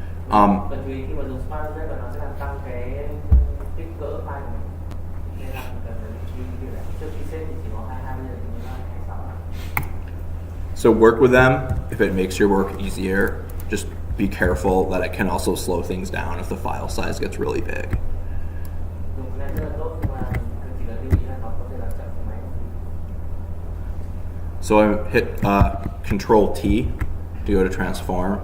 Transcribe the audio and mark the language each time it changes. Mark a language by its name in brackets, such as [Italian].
[Vietnamese] cần chú ý khi mà dùng smart object là nó sẽ làm tăng cái kích cỡ file của mình. Nên là mình cần phải chú ý điều này. Trước khi save thì chỉ có 22 bây giờ thì nó 26. [English] So work with them if it makes your work easier. Just be careful that it can also slow things down if the file size gets really big. [Vietnamese] Dùng cái này rất là tốt nhưng mà chỉ cần lưu ý là nó có thể làm chậm cái máy. [English] So I hit Control T to go to transform.